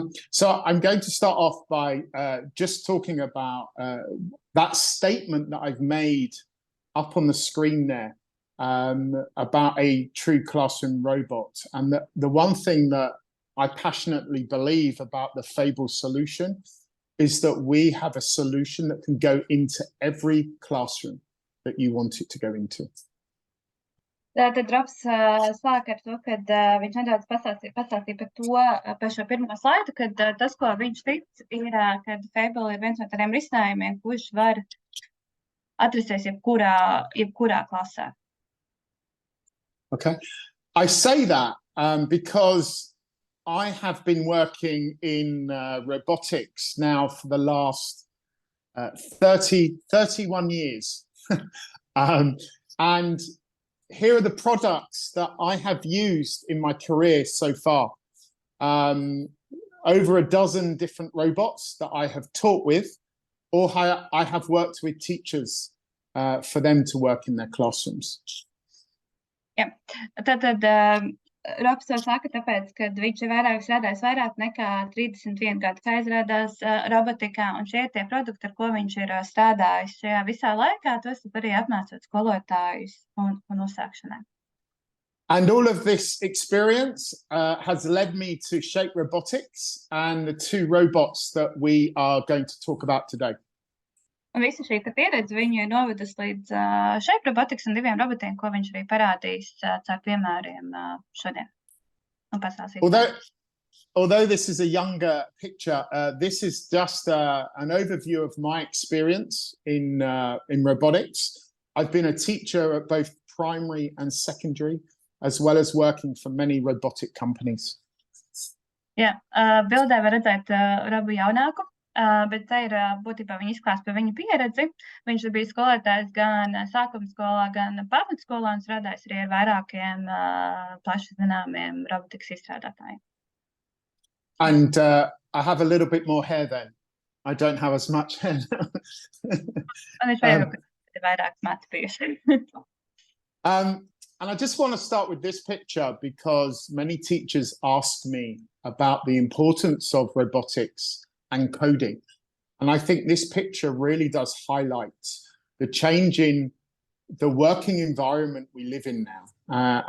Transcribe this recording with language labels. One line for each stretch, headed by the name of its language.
English: So I'm going to start off by just talking about that statement that I've made up on the screen there about a true classroom robot. And the one thing that I passionately believe about the Fable solution is that we have a solution that can go into every classroom that you want it to go into.
Latvian: Tad Robs sāk ar to, kad viņš nedaudz pastāstīja par šo pirmo slaidu, kad tas, ko viņš tic, ir, kad Fable ir viens no tādiem risinājumiem, kurš var atrasties jebkurā klasē.
English: Okay, I say that because I have been working in robotics now for the last 31 years. And here are the products that I have used in my career so far. Over a dozen different robots that I have taught with, or I have worked with teachers for them to work in their classrooms.
Latvian: Jā, tad Robs to saka tāpēc, ka viņš ir strādājis vairāk nekā 31 gadu, kā izrādās robotikā, un šie ir tie produkti, ar ko viņš ir strādājis šajā visā laikā, tos arī apmācot skolotājus un uzsākšanai.
English: And all of this experience has led me to shape robotics and the two robots that we are going to talk about today.
Latvian: Un visa šī pieredze viņu ir novedusi līdz shape robotics un diviem robotiem, ko viņš arī parādīs caur piemēriem šodien. Un pastāstīs.
English: Although this is a younger picture, this is just an overview of my experience in robotics. I've been a teacher at both primary and secondary, as well as working for many robotic companies.
Latvian: Jā, bildē var redzēt Robu jaunāku. Bet tā ir būtībā viņa izklāsts par viņu pieredzi. Viņš ir bijis skolotājs gan sākuma skolā, gan pamatskolā un strādājis arī ar vairākiem plaši zināmiem robotikas izstrādātājiem.
English: And I have a little bit more hair then. I don't have as much hair now.
Latvian: Un viņš ir vairāk mati bijuši.
English: And I just want to start with this picture because many teachers ask me about the importance of robotics and coding. And I think this picture really does highlight the change in the working environment we live in now.